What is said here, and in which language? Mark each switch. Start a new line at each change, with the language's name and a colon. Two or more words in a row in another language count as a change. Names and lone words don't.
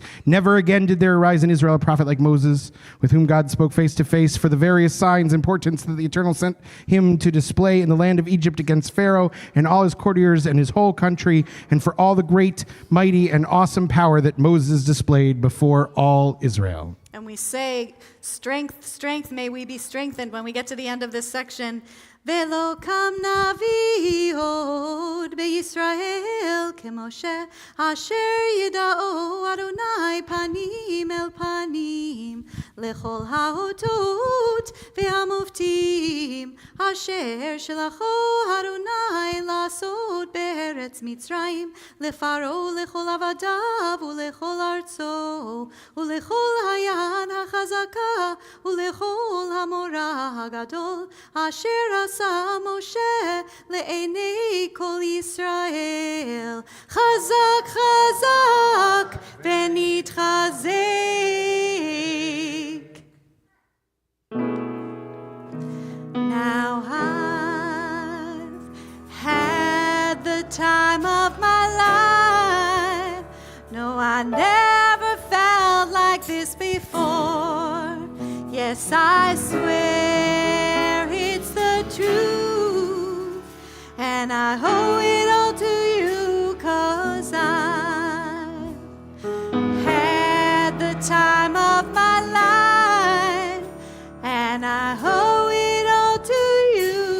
English: Never again did there arise in Israel a prophet like Moses, with whom God spoke face to face, for the various signs and portents that the Eternal sent him to display in the land of Egypt against Pharaoh and all his courtiers and his whole country, and for all the great, mighty, and awesome power that Moses displayed before all Israel. And we say, strength, strength, may we be strengthened when we get to the end of this section.
Hebrew: ולא קם נביא עוד בישראל כמשה אשר ידעו אדוני פנים אל פנים לכל האותות והמופתים אשר שלחו אדוני לעשות בארץ מצרים לפרעה ולכל עבדיו ולכל ארצו ולכל היד החזקה ולכל המורא הגדול אשר משה לעיני כל ישראל חזק חזק ונתחזק.
English: Now I've had the time of my life. No, I never felt like this before. Yes, I swear it's the truth, and I owe it all to you, 'cause I had the time of my life, and I owe it all to you.